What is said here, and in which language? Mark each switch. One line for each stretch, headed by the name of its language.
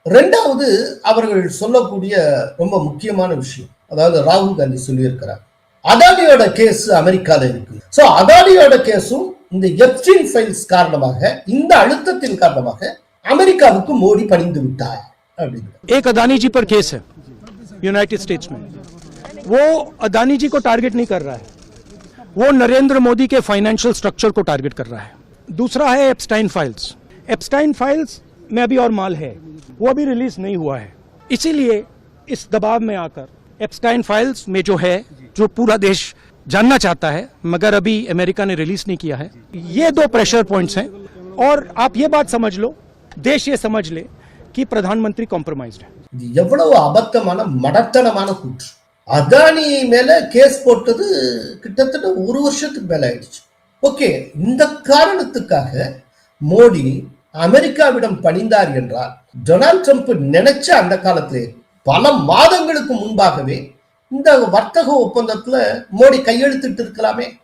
Tamil: ரெண்டாவது, அவர்கள் சொல்லக்கூடிய ரொம்ப முக்கியமான விஷயம், அதாவது ராகுல் காந்தி சொல்லியிருக்கிறார், அதானியோட கேஸ் அமெரிக்கால இருக்கு. சோ அதானியோட கேஸும் இந்த எப்ஸ்டீன் ஃபைல்ஸ் காரணமாக, இந்த அழுத்தத்தின் காரணமாக அமெரிக்காவுக்கு மோடி பணிந்து விட்டார் அப்படின்னு.
Hindi: एक अदानी जी पर केस है यूनाइटेड स्टेट्स में, वो अदानी जी को टारगेट नहीं कर रहा है, वो नरेंद्र मोदी के फाइनेंशियल स्ट्रक्चर को टारगेट कर रहा है. दूसरा है एप्स्टाइन फाइल्स. एप्स्टाइन फाइल्स में अभी और माल है, वो अभी रिलीज नहीं हुआ है. इसीलिए इस दबाव में आकर एप्स्टाइन फाइल्स में जो है, जो पूरा देश जानना चाहता है मगर अभी अमेरिका ने रिलीज नहीं किया है, ये दो प्रेशर पॉइंट्स हैं. और आप ये बात समझ लो, देश ये समझ ले कि प्रधानमंत्री कॉम्प्रोमाइज्ड है.
Tamil: எவ்வளவு அபத்தமான மடத்தனமான கூற்று. அதானி மேல கேஸ் போட்டது கிட்டத்தட்ட ஒரு வருஷத்துக்கு மேல ஆயிடுச்சு. ஓகே, இந்த காரணத்துக்காக மோடி அமெரிக்காவிடம் பணிந்தார் என்றால், டொனால்ட் ட்ரம்ப் நினைச்ச அந்த காலத்திலே பல மாதங்களுக்கு முன்பாகவே இந்த வர்த்தக ஒப்பந்தத்துல மோடி கையெழுத்திட்டு இருக்கலாமே.